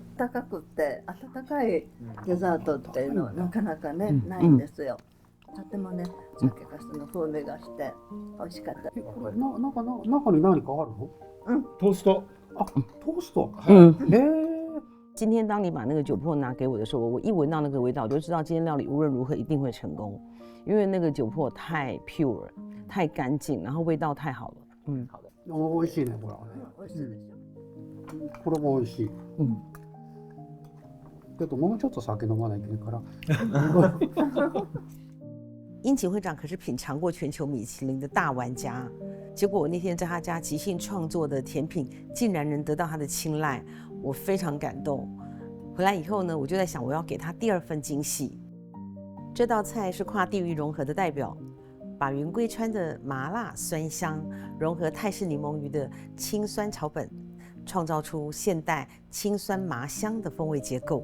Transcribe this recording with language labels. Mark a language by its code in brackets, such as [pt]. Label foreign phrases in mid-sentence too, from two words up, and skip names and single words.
[ja] 高くって温かいデザートっていうのはなかなかね、ないんですよ。とてもね、酒粕の風味がして美味しかった。これ中に何かあるの？トースト。トースト。 [zh] 今天当你把那个酒粕拿给我的时候，我一闻到那个味道，我就知道今天料理无论如何一定会成功，因为那个酒粕太 pure、太干净，然后味道太好了。好的。 [ja] 美味しいね、これ。美味しいですよ。これも美味しい。けどもうちょっと酒飲まないといけないから。 [zh] 殷勤会长可是品尝过全球米其林的大玩家，结果我那天在他家即兴创作的甜品，竟然能得到他的青睐，我非常感动。回来以后呢，我就在想，我要给他第二份惊喜。这道菜是跨地域融合的代表，把云贵川的麻辣酸香融合泰式柠檬鱼的清酸草本，创造出现代清酸麻香的风味结构。